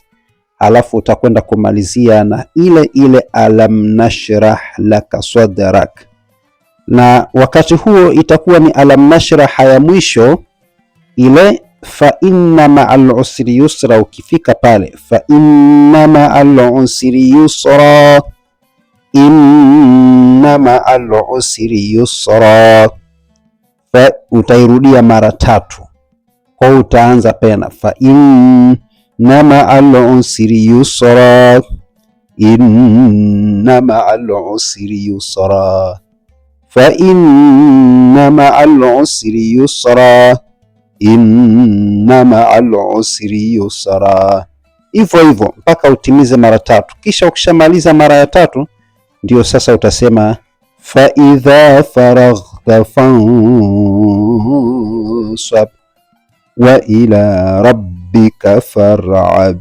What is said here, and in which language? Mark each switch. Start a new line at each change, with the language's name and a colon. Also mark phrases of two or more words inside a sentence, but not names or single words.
Swahili: Halafu utakwenda kumalizia na ile
Arabic: ألم نشرح لك صدرك,
Swahili: na wakati huo itakuwa ni
Arabic: ألم نشرح
Swahili: ya mwisho ile
Arabic: فإن مع العسر يسرا.
Swahili: Ukifika pale
Arabic: فإن مع العسر يسرا، إن مع العسر يسرا, fa
Swahili: utairudia mara 3. Kwa utaanza tena
Arabic: فإن مع العسر يسرا، إن مع العسر يسرا، فإن مع العسر يسرا، إن مع العسر يسرا.
Swahili: Hivyo mpaka utimize mara 3. Kisha ukishamaliza mara ya 3 ndio sasa utasema
Arabic: فإذا فرغت فانصب وإلى ربك فارغب.